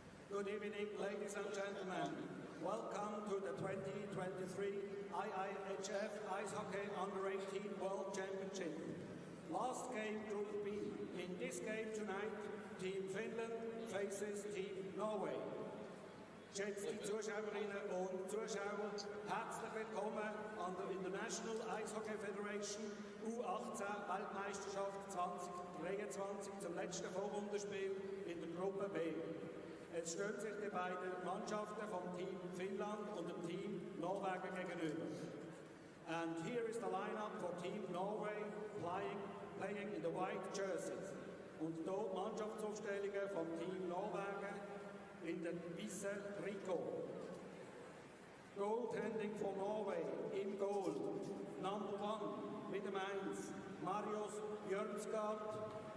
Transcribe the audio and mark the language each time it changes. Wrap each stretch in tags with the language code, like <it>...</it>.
<en>Good evening, ladies and gentlemen. Welcome to the 2023 IIHF Ice Hockey Under-18 World Championship. Last game, Group B. In this game tonight, Team Finland faces Team Norway.</en> <de>Geschätzte Zuschauerinnen und Zuschauer, herzlich willkommen an der International Ice Hockey Federation U18 Weltmeisterschaft 2023 zum letzten Vorrundenspiel in der Gruppe B. Es stehen sich die beiden Mannschaften vom Team Finnland und dem Team Norwegen gegenüber.</de> <en>And here is the lineup for Team Norway playing in the white jerseys.</en> <de>Und dort Mannschaftsaufstellungen vom Team Norwegen in den weißen Trikot.</de> <en>Goaltending for Norway</en> <de>im Goal.</de> <en>Number 1</en> <de>mit dem 1,</de> <en>Marius Björnsgaard.</en>